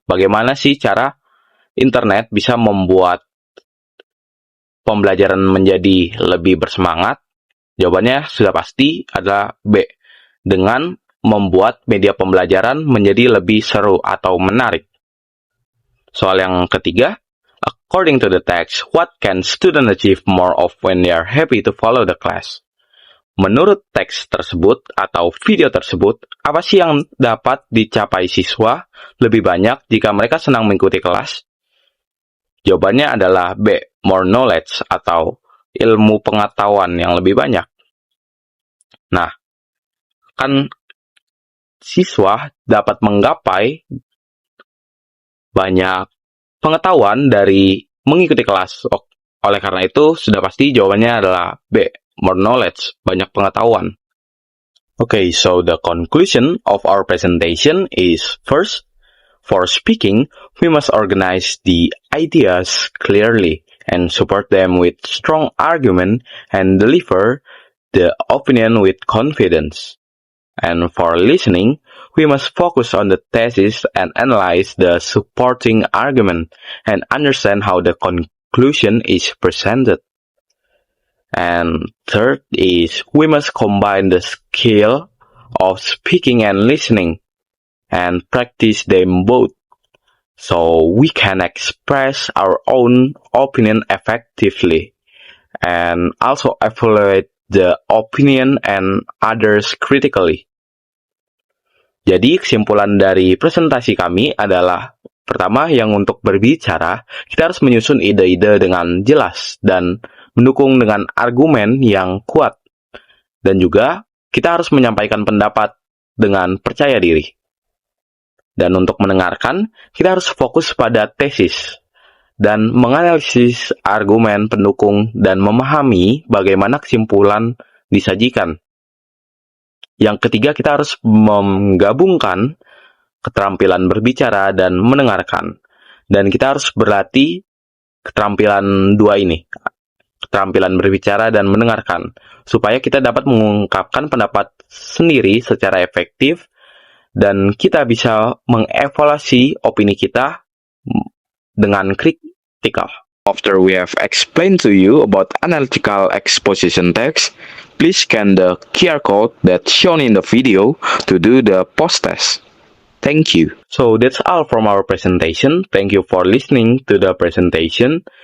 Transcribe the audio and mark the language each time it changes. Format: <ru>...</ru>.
<id>Bagaimana sih cara internet bisa membuat pembelajaran menjadi lebih bersemangat? Jawabannya sudah pasti adalah B, dengan membuat media pembelajaran menjadi lebih seru atau menarik. Soal yang ketiga,</id> <en>according to the text, what can students achieve more of when they are happy to follow the class?</en> <id>Menurut teks tersebut atau video tersebut, apa sih yang dapat dicapai siswa lebih banyak jika mereka senang mengikuti kelas? Jawabannya adalah B,</id> <en>more knowledge</en> <id>atau ilmu pengetahuan yang lebih banyak. Nah, kan siswa dapat menggapai banyak pengetahuan dari mengikuti kelas. Oleh karena itu, sudah pasti jawabannya adalah B,</id> <en>more knowledge,</en> <id>banyak pengetahuan.</id> <en>Okay, so the conclusion of our presentation is, first, for speaking, we must organize the ideas clearly and support them with strong argument and deliver the opinion with confidence. And for listening, we must focus on the thesis and analyze the supporting argument and understand how the conclusion is presented. And third is, we must combine the skill of speaking and listening and practice them both so we can express our own opinion effectively and also evaluate the opinion and others critically.</en> <id>Jadi kesimpulan dari presentasi kami adalah, pertama, yang untuk berbicara, kita harus menyusun ide-ide dengan jelas dan mendukung dengan argumen yang kuat. Dan juga kita harus menyampaikan pendapat dengan percaya diri. Dan untuk mendengarkan, kita harus fokus pada tesis dan menganalisis argumen pendukung dan memahami bagaimana kesimpulan disajikan. Yang ketiga, kita harus menggabungkan keterampilan berbicara dan mendengarkan. Dan kita harus berlatih keterampilan dua ini, keterampilan berbicara dan mendengarkan, supaya kita dapat mengungkapkan pendapat sendiri secara efektif dan kita bisa mengevaluasi opini kita dengan kritikal.</id> <en>After we have explained to you about analytical exposition text, please scan the QR code that's shown in the video to do the post-test. Thank you. So that's all from our presentation. Thank you for listening to the presentation.</en>